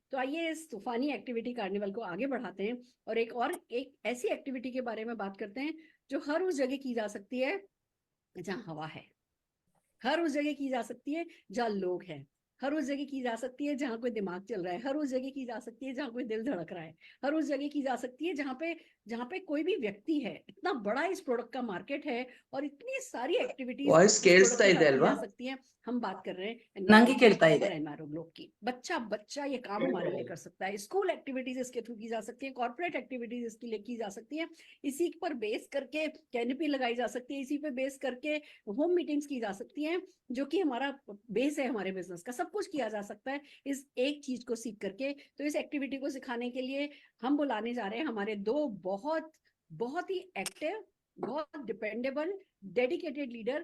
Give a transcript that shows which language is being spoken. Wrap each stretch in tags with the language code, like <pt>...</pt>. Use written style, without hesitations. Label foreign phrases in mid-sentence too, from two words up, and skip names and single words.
<hi>तो आइए इस तूफानी</hi> <en>activity carnival</en> <hi>को आगे बढ़ाते हैं, और एक ऐसी एक्टिविटी के बारे में बात करते हैं जो हर उस जगह की जा सकती है जहाँ हवा है, हर उस जगह की जा सकती है जहाँ लोग हैं, हर उस जगह की जा सकती है जहाँ कोई दिमाग चल रहा है, हर उस जगह की जा सकती है जहाँ कोई दिल धड़क रहा है, हर उस जगह की जा सकती है जहाँ पे कोई भी व्यक्ति है। इतना बड़ा इस प्रोडक्ट का मार्केट है, और इतनी सारी एक्टिविटीज</hi> <kn>ವಾಯ್ಸ್ ಕೇಳಿಸ್ತಾ ಇದೆ</kn> <hi>की</hi> <kn>ಅಲ್ವಾ?</kn> <hi>जा सकती हैं। हम बात कर रहे हैं</hi> <kn>ನಂಗೆ ಕೇಳ್ತಾ ಇದೆ.</kn> <hi>एनवायरो ग्लोब की। बच्चा ये काम हमारे लिए कर सकता है।</hi> <en>school activities</en> <hi>इसके थ्रू की जा सकती है,</hi> <en>corporate activities</en> <hi>इसके लिए की जा सकती है। इसी पर बेस करके कैनपी लगाई जा सकती है, इसी पे बेस करके</hi> <en>home meetings</en> <hi>की जा सकती हैं, जो कि हमारा बेस है हमारे बिजनेस का। सब कुछ किया जा सकता है इस एक चीज को सीख करके। तो इस एक्टिविटी को सिखाने के लिए हम बुलाने जा रहे हैं हमारे दो बहुत ही एक्टिव, बहुत</hi> <en>dependable, dedicated leader.</en>